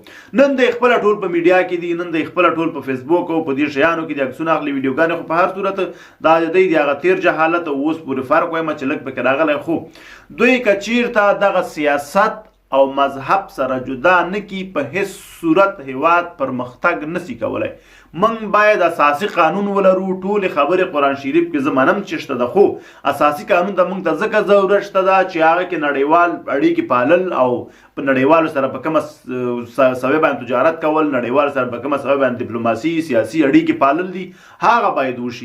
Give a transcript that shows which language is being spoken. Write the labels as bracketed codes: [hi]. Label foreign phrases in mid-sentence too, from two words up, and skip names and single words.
[ps] نن د خپله ټول په میډیا کې دي، نن د خپله ټول په فیسبوک او په دې شیانو کې د عکسونه اخلي ویډیوګانې. خو په هر صورت دا د دوی د هغه تیر جهالت او اوس پورې فرق وایم چې لږ پکې راغلی. خو دوی که چیرته دغه سیاست او مذهب سره جدا نکی په هیڅ صورت هیواد پرمختګ نسی کولای. من باید اساسی قانون ولرو. ټولې خبرې قرآن شریف کې زه منم چې شته ده، خو اساسی قانون ته موږ ته ځکه ضرورت شته ده چې هغه کې نړیوال اړیکې پالل او په نړیوالو سره په کومه سویه باندې تجارت کول، نړیوالو سره په کومه سویه باندې ډیپلوماسي سیاسي اړیکې پالل دي، هغه باید وشي.